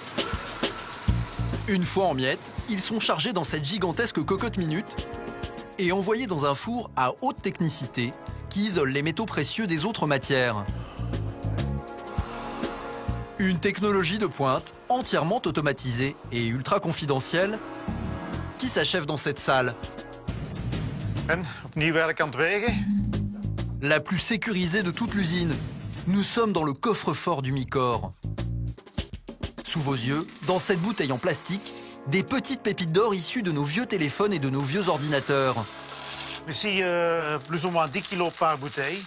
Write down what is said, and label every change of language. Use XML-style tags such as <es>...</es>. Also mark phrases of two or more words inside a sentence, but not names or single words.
<fr>Une fois en miettes, ils sont chargés dans cette gigantesque cocotte minute et envoyés dans un four à haute technicité qui isole les métaux précieux des autres matières. Une technologie de pointe, entièrement automatisée et ultra confidentielle, qui s'achève dans cette salle.</fr> <nl>En opnieuw werk aan het wegen.</nl> <fr>La plus sécurisée de toute l'usine. Nous sommes dans le coffre-fort d'Umicore. Sous vos yeux, dans cette bouteille en plastique, des petites pépites d'or issues de nos vieux téléphones et de nos vieux ordinateurs. Ici, plus ou moins 10 kilos par bouteille.</fr>